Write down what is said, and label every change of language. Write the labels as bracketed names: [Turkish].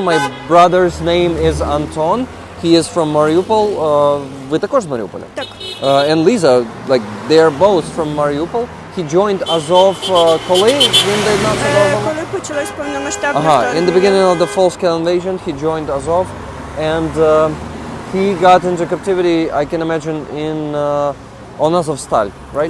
[English] My brother's name is Anton. He is from Mariupol. [Ukrainian] Ви також з Маріуполя? Так. [English] and Lisa, like they are both from Mariupol. He joined Azov [Ukrainian] коли він доєднався до Азова? Коли почалось повномасштабне [English] In the [Ukrainian] вторгнення. [English] beginning of the full-scale invasion, he joined Azov, and he got into captivity, I can imagine, in on Azovstal, right?